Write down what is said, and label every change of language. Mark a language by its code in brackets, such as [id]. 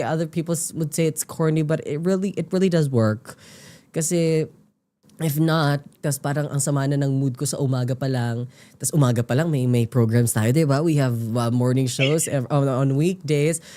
[en] Other people would say it's corny, but it really does work. [tl] Kasi [en] if not, [tl] tas parang ang sama na ng mood ko sa umaga pa lang. Tas umaga pa lang may programs tayo, 'di ba? [en] We have morning shows on weekdays.